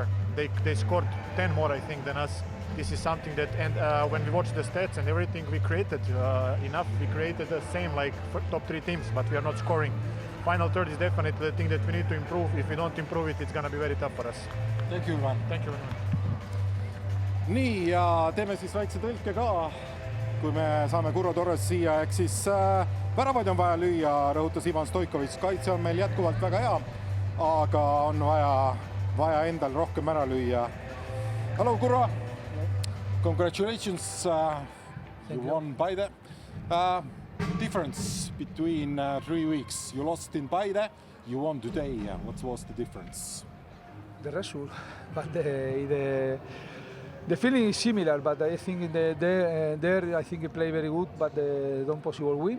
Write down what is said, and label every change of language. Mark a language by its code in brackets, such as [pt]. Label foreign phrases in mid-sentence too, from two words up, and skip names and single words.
[en] They scored 10 more, I think, than us. This is something that, and when we watch the stats and everything, we created enough. We created the same like top 3 teams, but we are not scoring. Final third is definitely the thing that we need to improve. If we don't improve it, it's going to be very tough for us. Thank you, Ivan. Thank you very much. [et] Nii, ja teeme siis väikse tõlke ka, kui me saame Kurro Torres siia, ehk siis väravaid on vaja lüüa, rõhutas Ivan Stoikovitš. Kaitse on meil jätkuvalt väga hea, aga on vaja endal rohkem ära lüüa. [en] Hello, Kurro. Congratulations, you won Paide. Difference between 3 weeks. You lost in Paide, you won today. What was the difference? The result, but the feeling is similar, but I think there I think he play very good, but don't possible win.